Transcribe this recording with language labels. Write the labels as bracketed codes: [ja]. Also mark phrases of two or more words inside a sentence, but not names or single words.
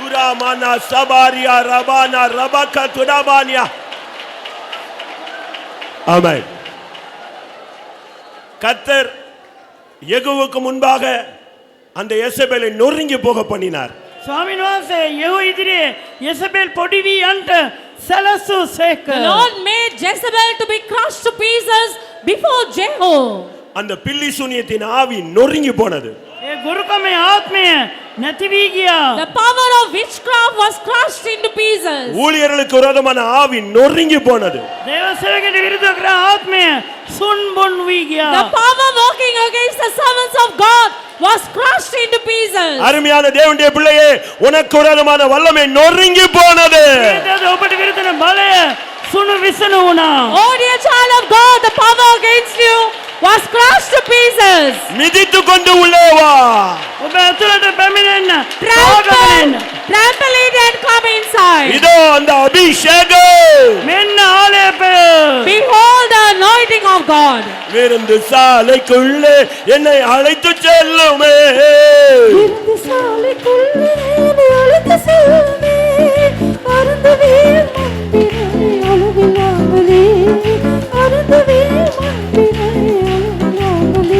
[ta] மனா சபாரியா ரபானா ரபக துடாபானியா. ஆமென். கர்த்தர் யெகூவுக்கு முன்பாக அந்த யேசபேலை நொறுங்கி போக பண்ணினார். [si] ස්වාමීන් වහන්සේ යෙහු ඉදිරියේ යෙසබෙල් පොඩි වී යන්ට සැලසූ සේක. [en] The Lord made Jezebel to be crushed to pieces before Jehu. [ta] அந்த பில்லி சூனியத்தின் ஆவி நொறுங்கி போனது. [si] ඒ ගුරුකමේ ආත්මය නැති වී ගියා. [en] The power of witchcraft was crushed into pieces. [ta] ஊழியர்களுக்கு விரோதமான ஆவி நொறுங்கி போனது. [si] දේව සේවකයට විරුද්ධ කර ආත්මය සුන්බුන් වී [en] The [si] ගියා. [en] power working against the servants of God was crushed into pieces. [ta] அருமையான தேவனுடைய பிள்ளையே, உனக்கு விரோதமான வல்லமை நொறுங்கி போனது. [si] ඒතද ඔබට විරුද්ධ බලය සුණු විසණු වුණා. [en] Oh dear child of God, the power against you was crushed to pieces. [ta] மிதித்து கொண்டு உள்ளே வா. [si] ඔබ ඇතුළට පැමිණෙන්න. [en] Trample, trample it and come inside. [ta] இதோ அந்த அபிஷேகம். [si] මෙන්න ආලේපය. [en] Behold the anointing of God. [ta] விருந்து சாலைக்குள்ளே என்னை அழைத்து செல்லுமே. விருந்து சாலைக்குள்ளே என்னை அழைத்து செல்லுமே. அருந்தவே மந்திரமே அளவில்லாமலே. அருந்தவே மந்திரமே அளவில்லாமலே.